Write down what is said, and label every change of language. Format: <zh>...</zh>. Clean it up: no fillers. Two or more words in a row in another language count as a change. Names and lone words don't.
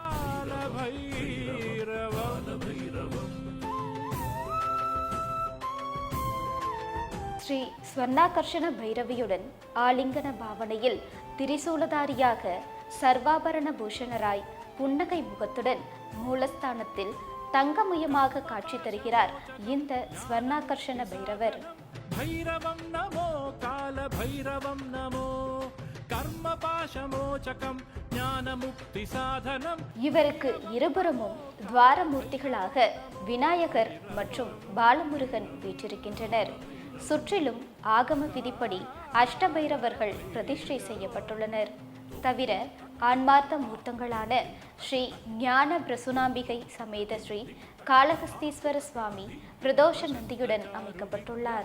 <ta>ஸ்ரீ ஸ்வர்ணாகர்ஷண பைரவியுடன் ஆலிங்கன பாவனையில் திரிசூலதாரியாக சர்வாபரண பூஷணராய் புன்னகை முகத்துடன் மூலஸ்தானத்தில் தங்கமயமாக காட்சி தருகிறார் இந்த ஸ்வர்ணாகர்ஷண பைரவர்.</ta> <sa>भैरवं नमो काल भैरवं नमो कर्म पाशमोचकं ज्ञान मुक्ति साधनम्.</sa> <ta>இவருக்கு இருபுறமும் துவாரமூர்த்திகளாக விநாயகர் மற்றும் பாலமுருகன் வீற்றிருக்கின்றனர். சுற்றிலும் ஆகம விதிப்படி அஷ்டபைரவர்கள் பிரதிஷ்டை செய்யப்பட்டுள்ளனர். தவிர ஆன்மார்த்த மூர்த்தங்களான ஸ்ரீ ஞான பிரசுனாம்பிகை சமேத ஸ்ரீ காளஹஸ்தீஸ்வர சுவாமி பிரதோஷ நந்தியுடன் அமைக்கப்பட்டுள்ளார்.</ta>